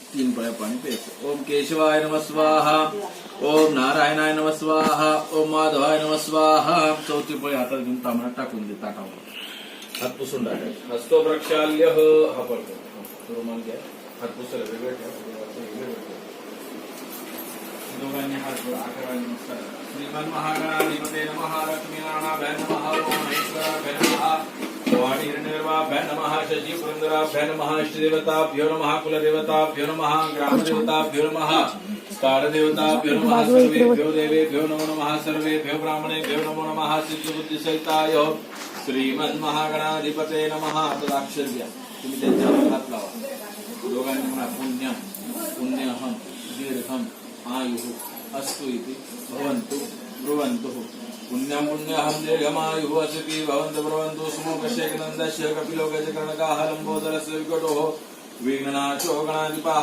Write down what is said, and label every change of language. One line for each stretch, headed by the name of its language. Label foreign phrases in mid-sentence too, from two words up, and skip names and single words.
Marathi: 3 पळ्या पाणी प्यायचं.
Sanskrit: ओम केशवाय नमः स्वाहा, ओम नारायणाय नमः स्वाहा, ओम माधवाय नमः स्वाहा.
Marathi: 4थी पळी हातात घेऊन तांबडा टाकून दे ताटावर, हात पुसून टाकायचे.
Sanskrit: हस्तो प्रक्षाल्य
Marathi: हा पडतो रुमाल घ्या, हात पुसायला वेगळं ठेवा. दोघांनी हात जोडा, 11 नमस्कार.
Sanskrit: श्रीमन महागणाधिपते नमः, लक्ष्मी नारायणाभ्यां नमः, ओम महेश्वराभ्यां नमः, वाणी हिरण्यगर्भाभ्यां नमः, शची पुरंदराभ्यां नमः, इष्टदेवताभ्यो नमः, कुलदेवताभ्यो नमः, ग्रामदेवताभ्यो नमः, कारदेवताभ्यो नमः, सर्वेभ्यो देवेभ्यो नमो नमः, सर्वेभ्यो ब्राह्मणेभ्यो नमो नमः. सिद्धिबुद्धिसहिताय श्रीमन महागणाधिपते नमः.
Marathi: अक्षर द्या, तुम्ही त्यांच्यावर हात लावा. दोघांनी म्हणा
Sanskrit: पुण्यम पुण्यहम दीर्घम आयुः अस्तु इति भवन्तु ब्रुवन्तु. पुण्यं पुण्यहं दीर्घमायुः असति भवन्तु ब्रुवन्तु. सुमुखस्य नन्दस्य कपिलो गजकर्णकाः लम्बोदरस्य विकटोः विघ्नाशो गणाधिपः